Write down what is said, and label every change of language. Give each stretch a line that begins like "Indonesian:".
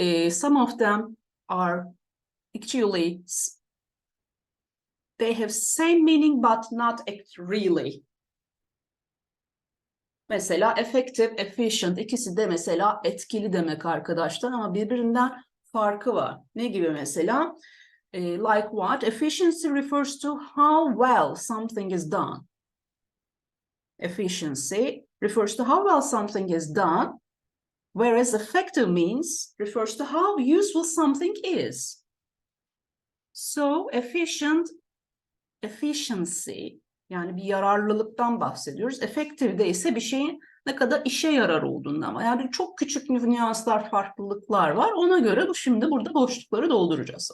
English: Some of them are actually, they have same meaning but not really.
Turkish: Mesela effective, efficient, ikisi de mesela etkili demek arkadaşlar ama birbirinden farkı var. Ne gibi mesela?
English: Like what? Efficiency refers to how well something is done. Efficiency refers to how well something is done, whereas effective means refers to how useful something is. So efficiency,
Turkish: yani bir yararlılıktan bahsediyoruz. Effective de ise bir şeyin ne kadar işe yarar olduğundan. Yani çok küçük nüanslar, farklılıklar var. Ona göre şimdi burada boşlukları dolduracağız.